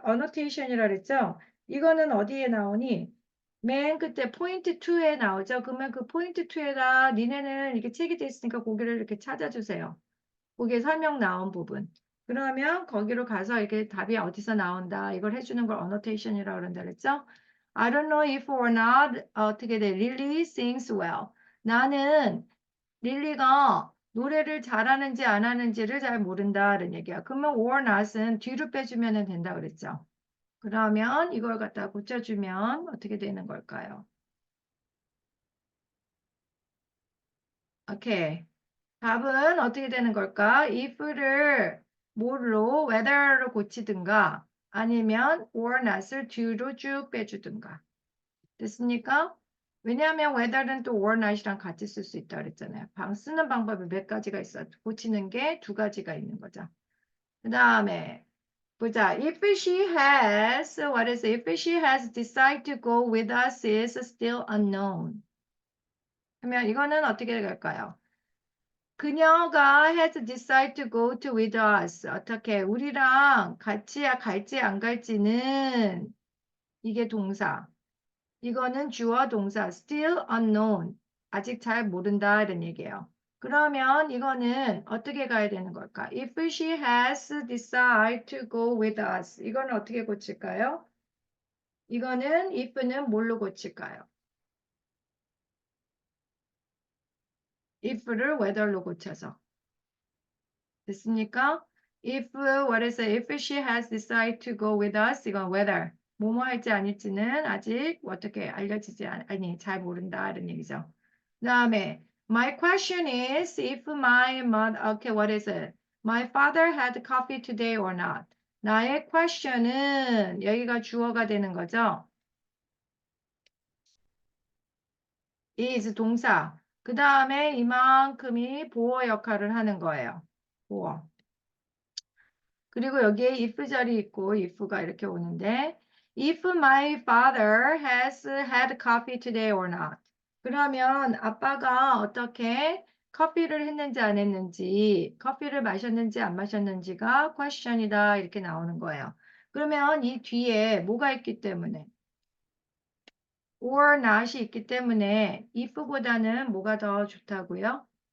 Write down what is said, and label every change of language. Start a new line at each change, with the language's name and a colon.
Korean: annotation이라 그랬죠. 이거는 어디에 나오니? 맨 끝에 포인트 2에 나오죠. 그러면 그 포인트 2에다 니네는 이렇게 책이 돼 있으니까 거기를 이렇게 찾아주세요. 거기에 설명 나온 부분. 그러면 거기로 가서 이렇게 답이 어디서 나온다. 이걸 해주는 걸 annotation이라고 그런다 그랬죠?
English: I don't know if or not
Korean: 어떻게 돼?
English: Lily sings well.
Korean: 나는 릴리가 노래를 잘하는지 안 하는지를 잘 모른다는 얘기야. 그러면 or not은 뒤로 빼주면 된다 그랬죠. 그러면 이걸 갖다 고쳐주면 어떻게 되는 걸까요? 오케이. 답은 어떻게 되는 걸까? if를 뭐로 whether로 고치든가 아니면 or not을 뒤로 쭉 빼주든가. 됐습니까? 왜냐하면 whether는 또 or not이랑 같이 쓸 수 있다 그랬잖아요. 쓰는 방법이 몇 가지가 있어. 고치는 게 두 가지가 있는 거죠. 그 다음에 보자.
English: If she has, what is it? If she has decided to go with us is still unknown.
Korean: 그러면 이거는 어떻게 될까요? 그녀가
English: has decided to go to with us.
Korean: 어떻게 우리랑 같이 갈지 안 갈지는 이게 동사. 이거는 주어 동사 still unknown. 아직 잘 모른다 이런 얘기예요. 그러면 이거는 어떻게 가야 되는 걸까?
English: If she has decided to go with us.
Korean: 이거는 어떻게 고칠까요? 이거는 if는 뭘로 고칠까요? if를 whether로 고쳐서. 됐습니까?
English: If, what is it? If she has decided to go with us, 이건 whether.
Korean: 뭐뭐 할지 아닐지는 아직 어떻게 알려지지 아니, 잘 모른다. 이런 얘기죠.
English: 그 다음에, my question is if my mother, okay, what is it? My father had coffee today or not?
Korean: 나의 question은 여기가 주어가 되는 거죠. is 동사. 그 다음에 이만큼이 보어 역할을 하는 거예요. 보어. 그리고 여기에 if 절이 있고 if가 이렇게 오는데
English: if my father has had coffee today or not.
Korean: 그러면 아빠가 어떻게 커피를 했는지 안 했는지, 커피를 마셨는지 안 마셨는지가 question이다 이렇게 나오는 거예요. 그러면 이 뒤에 뭐가 있기 때문에 or not이 있기 때문에 if보다는 뭐가 더 좋다고요?